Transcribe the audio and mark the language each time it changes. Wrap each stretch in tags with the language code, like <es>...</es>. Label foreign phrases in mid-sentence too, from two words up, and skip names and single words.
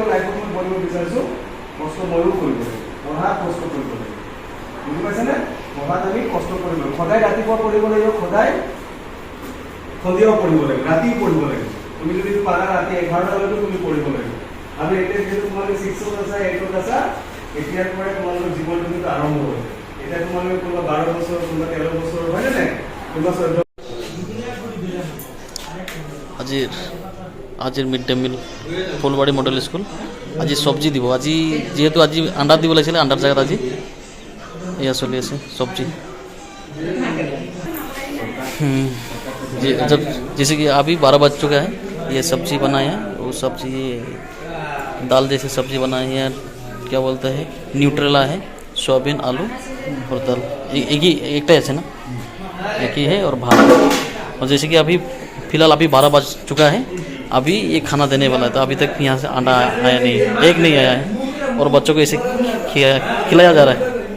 <as>লাইফত মই পঢ়িব বিচাৰিছোঁ কষ্ট ময়ো কৰিব লাগিব পঢ়াত কষ্ট কৰিব লাগিব বুজি পাইছেনে পঢ়াত আমি কষ্ট কৰিব লাগিব সদায় ৰাতিপুৱা পঢ়িব লাগিব সদায় সন্ধিয়াও পঢ়িব লাগিব ৰাতিও পঢ়িব লাগিব তুমি যদি পাৰা ৰাতি 11টালৈকে তুমি পঢ়িব লাগিব আৰু এতিয়া যিহেতু তোমালোকে 6ত আছা 8ত আছা এতিয়াৰ পৰাই তোমালোকৰ জীৱনটো কিন্তু আৰম্ভ হয় এতিয়া তোমালোকে কোনোবা 12 বছৰ কোনোবা 13 বছৰ হয়নে নাই কোনোবা 14 আজিৰ</as> <en>mid day meal</en> <as>ফুলবাৰী মডেল স্কুল আজি চব্জি দিব আজি যেহেতু আজি আন্ডা দিব লাগিছিলে আন্ডাৰ জেগাত আজি এয়া চলি আছে চব্জি जब</as> <hi>जैसे कि अभी 12 बज चुका है ये सब्जी बनाए हैं वो सब्जी दाल जैसे सब्जी बनाई है क्या बोलते हैं न्यूट्रेला है सोयाबीन आलू और दाल एक ही ऐसे ना एक ही है और भात और जैसे कि अभी फिलहाल अभी 12 बज चुका है अभी ये खाना देने वाला है तो अभी तक यहाँ से अंडा आया नहीं एक नहीं आया है और बच्चों को ऐसे खिलाया जा रहा है</hi>